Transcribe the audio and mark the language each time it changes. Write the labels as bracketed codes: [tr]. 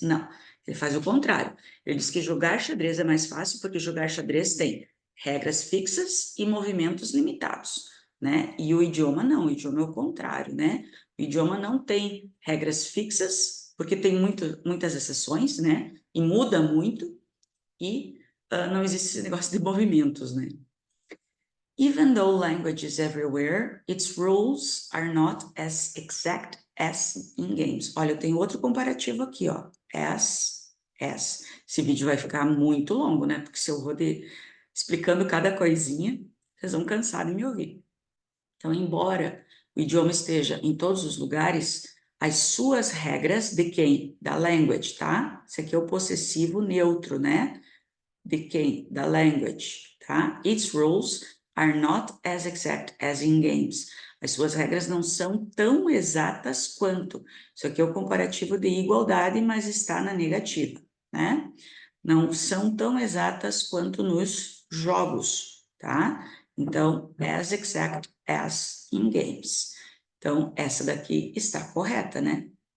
[pt] Não, ele faz o contrário. Ele diz que jogar xadrez é mais fácil porque jogar xadrez tem regras fixas e movimentos limitados, né? E o idioma não, o idioma é o contrário, né? O idioma não tem regras fixas, porque tem muitas exceções, né? E muda muito, e não existe esse negócio de movimentos, né? [en] Even though language is everywhere, its rules are not as exact as in games. [pt] Olha, eu tenho outro comparativo aqui, ó. As. Esse vídeo vai ficar muito longo, né? Porque se eu vou explicando cada coisinha, vocês vão cansar de me ouvir. Então, embora o idioma esteja em todos os lugares, as suas regras de quem? Da language, tá? Esse aqui é o possessivo neutro, né? De quem? Da language, tá? [en] Its rules are not as exact as in games. [pt] As suas regras não são tão exatas quanto. Isso aqui é o comparativo de igualdade, mas está na negativa, né? Não são tão exatas quanto nos jogos, tá? [en] Então, as exact as in games. [pt] Então, essa daqui está correta, né?